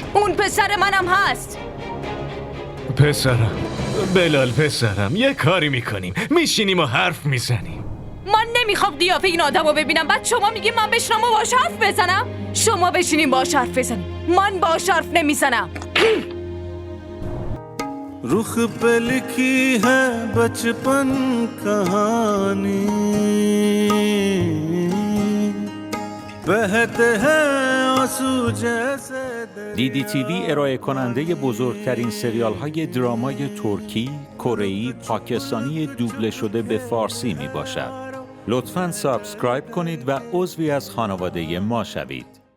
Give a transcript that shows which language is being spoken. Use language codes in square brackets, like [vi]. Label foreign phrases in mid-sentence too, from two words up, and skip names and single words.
[fa] اون پسر منم هست. پسرم، بلال پسرم، یه کاری میکنیم، میشینیم و حرف میزنیم. من نمیخوام قیافه این آدم رو ببینم. بعد شما میگی من بشنم و باش حرف بزنم. شما بشینیم باش حرف بزنیم. من باش حرف نمیزنم. [hi] रुख पे लिखी है बचपन कहानी बहते हैं आंसू जैसे [fa] DDTV ارائه کننده بزرگترین سریال های درامای ترکی، کره‌ای، پاکستانی دوبله شده به فارسی می باشد. لطفاً سابسکرایب کنید و عضوی از خانواده ما شوید.